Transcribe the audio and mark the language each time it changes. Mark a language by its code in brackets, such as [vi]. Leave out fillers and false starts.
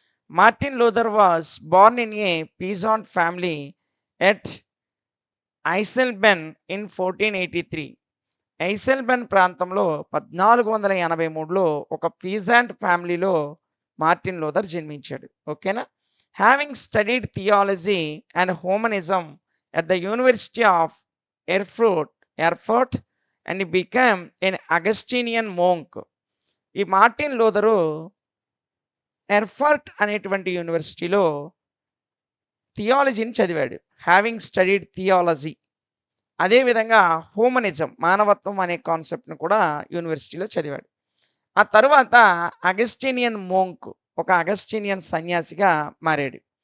[en] Martin Luther was born in a peasant family at Eisleben in 1483. [te] ఐసెల్బెన్ ప్రాంతంలో 1483లో ఒక పీజాంట్ ఫ్యామిలీలో మార్టిన్ లూథర్ జన్మించాడు. ఓకేనా? [en] Having studied theology and humanism at the University of Erfurt and he became an Augustinian monk. [te] ఈ Martin Luther Erfurt అనేటువంటి యూనివర్సిటీలో థియాలజీని చదివాడు. [en] Having studied theology. [te] అదేవిధంగా హ్యూమనిజం, మానవత్వం అనే కాన్సెప్ట్ను కూడా యూనివర్సిటీలో చదివాడు. ఆ తరువాత అగస్టీనియన్ మోంక్, ఒక అగస్టీనియన్ సన్యాసిగా మారాడు.